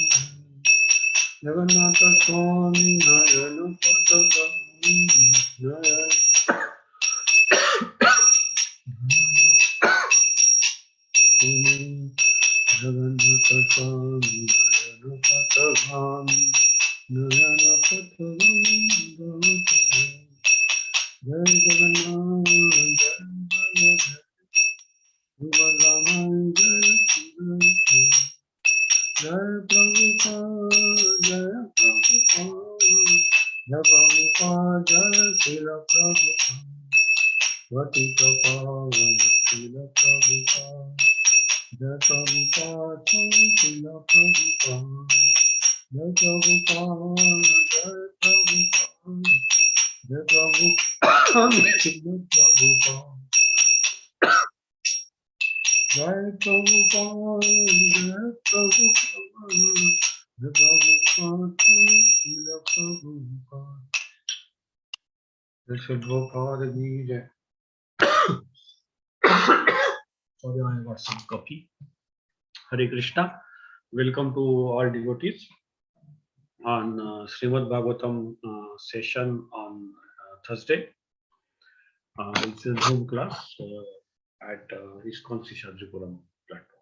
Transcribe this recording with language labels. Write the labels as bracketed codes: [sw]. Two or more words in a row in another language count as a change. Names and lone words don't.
[sa] Jagannatha Swami Nayanapatagami Jagannatha Swami Nayanapatagami Nayanapatagami Bhavatu. Jai Jagannath Jai Baladev Subhadramai Jai Subhadramai Jai Prabhupada, Jai Prabhupada, Jai Prabhupada, Jai Srila Prabhupada, Vatita Pavana, Srila Prabhupada, Jai Prabhupada, Jai Srila Prabhupada, Jai Prabhupada, Jai Prabhupada, Jai Prabhupada, Srila Prabhupada, Jai Prabhupada, Jai Prabhupada, Jai Prabhupada, Srila Prabhupada. Jai Sri Prabhupada Ji Jai. [en] Sorry, I got some coffee. Hare Krishna. Welcome to all devotees on Srimad Bhagavatam session on Thursday. It's a Zoom class at ISKCON Seshadripuram platform.